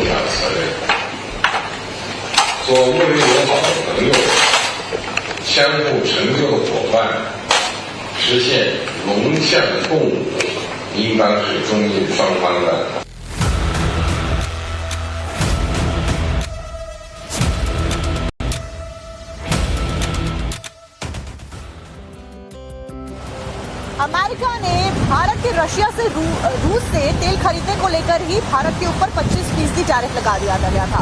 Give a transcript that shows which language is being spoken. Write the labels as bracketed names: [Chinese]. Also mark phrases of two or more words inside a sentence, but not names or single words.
[Chinese] 要责任，做睦邻友好的朋友，相互成就的伙伴，实现龙象共舞，应当是中印双方的。 [Hindi] अमेरिका ने भारत के रशिया से रूस से तेल खरीदने को लेकर ही भारत के ऊपर 25% टैरिफ लगा दिया गया था।